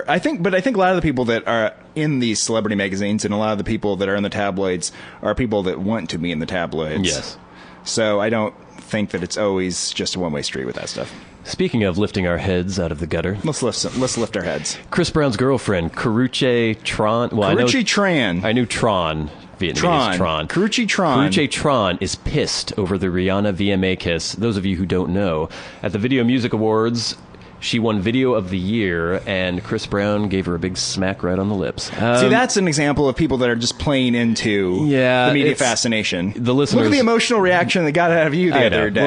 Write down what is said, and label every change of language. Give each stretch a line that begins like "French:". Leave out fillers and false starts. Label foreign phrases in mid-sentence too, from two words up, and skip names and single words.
English: I think a lot of the people that are in these celebrity magazines and a lot of the people that are in the tabloids are people that want to be in the tabloids. Yes. So I don't think that it's always just a one-way street with that stuff. Speaking of lifting our heads out of the gutter, let's lift our heads. Chris Brown's girlfriend, Karrueche Tran. Well, Karrueche Tran. I knew Tran. Vietnamese Tran. Karrueche Tran. Karrueche Tran is pissed over the Rihanna VMA kiss. Those of you who don't know, at the Video Music Awards, she won Video of the Year, and Chris Brown gave her a big smack right on the lips. See, that's an example of people that are just playing into the media fascination. The listeners, look at the emotional reaction that got out of you the other day.